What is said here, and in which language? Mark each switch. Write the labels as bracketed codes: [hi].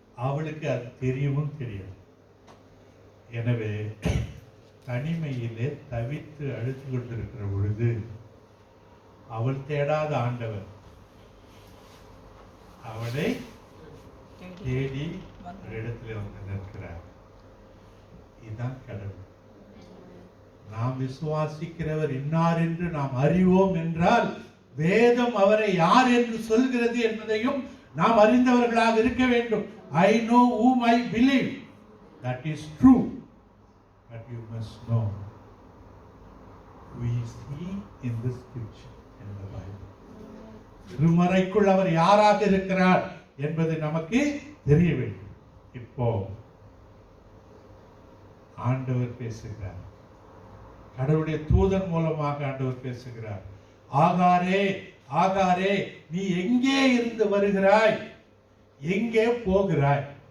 [ta] அவளுக்கு அது தெரியவும் தெரியாது. எனவே தனிமையிலே தவித்து அழுத்து கொண்டிருக்கிற பொழுது அவள் தேடாத ஆண்டவர் அவளை தேடி ஒரு இடத்துல வந்து நிற்கிறார். இதுதான் கடவுள். நாம் விசுவாசிக்கிறவர் இன்னார் என்று நாம் அறிவோம் என்றால் வேதம் அவரை யார் என்று சொல்கிறது என்பதையும் நாம் அறிந்தவர்களாக இருக்க வேண்டும். [en] I know whom I believe. That is true. But you must know who is he in the scripture, in the Bible. [ta] திருமறைக்குள் அவர் யாராக இருக்கிறார் என்பது நமக்கு தெரிய வேண்டும். இப்போ ஆண்டவர் பேசுகிறார், கடவுளுடைய தூதன் மூலமாக ஆண்டவர் பேசுகிறார். ஆகாரே, ஆகாரே, நீ எங்கே இருந்து வருகிறாய், எங்கே போகிறாய்?